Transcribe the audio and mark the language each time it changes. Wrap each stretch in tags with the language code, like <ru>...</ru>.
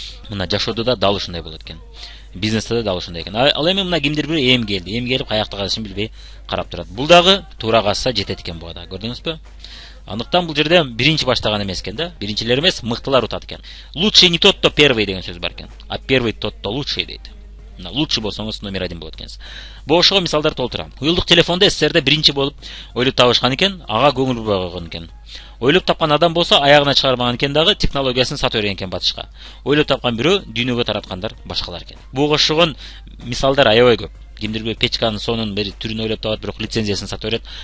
<ky>Мына жашоодо да дал ушундай болот экен. Бизнесте да дал ушундай экен. Ал эми мына кимдир бир эм келип каякта калышын билбей карап турат. Бул дагы туура касса жетет экен буга да. Көрдүңүзбү? Андыктан бул жерде биринчи баштаган эмес экен да. Биринчилер эмес, мыктылар утат экен.</ky> <ru>Лучший не тот, кто первый</ru> <ky>деген сөз бар экен.</ky> <ru>А первый тот, кто лучший</ru> <ky>дейт. Лучший болсоңуз номер 1 болот экенсиз. Бошого мисалдар толтура. Уюлдук телефонда СССРде биринчи болуп ойлоп табышкан экен, ага көңүл бурбай койгон экен. Ойлоп тапкан адам болсо аягына чыгармаган экен дагы технологиясын сатып берген экен батышка. Ойлоп тапкан бирөө дүйнөгө тараткандар башкалар экен. Буга окшогон мисалдар аябай көп. кимдирбир печканын сонун бир түрүн ойлоп табат, бирок лицензиясын сатып берет.</ky>